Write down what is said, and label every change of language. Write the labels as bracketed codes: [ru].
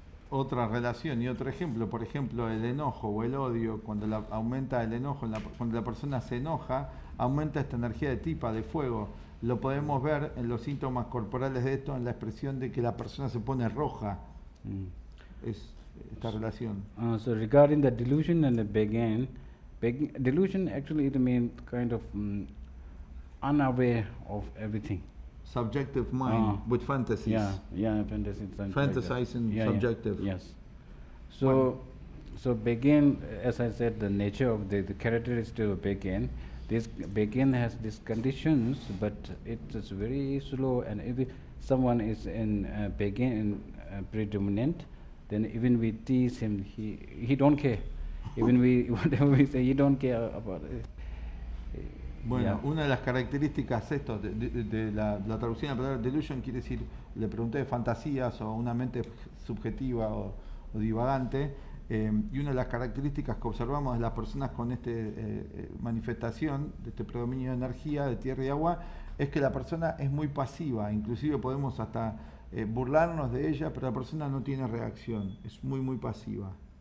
[es] otra relación y otro ejemplo, por ejemplo, el enojo o el odio, cuando aumenta el enojo, cuando la persona se enoja, aumenta esta energía de tipa, de fuego. Lo podemos ver en los síntomas corporales de esto, en la expresión de que la persona se pone roja. Es esta relación. [en] So regarding the delusion and the delusion actually it means kind of unaware of everything. Subjective mind with fantasies. Fantasy. Fantasizing, like subjective. Yes. So begin, as I said, the nature of the characteristic of begin. This begin has these conditions, but it is very slow. And if someone is in begin predominant, then even we tease him, he don't care. Even whatever we say, he don't care about it. [es] Bueno, una de las características de la traducción de la palabra delusion quiere decir, le pregunté de fantasías o una mente subjetiva o divagante, y una de las características que observamos de las personas con esta manifestación, de este predominio de energía, de tierra y agua, es que la persona es muy pasiva, inclusive podemos hasta burlarnos de ella, pero la persona no tiene reacción, es muy muy pasiva.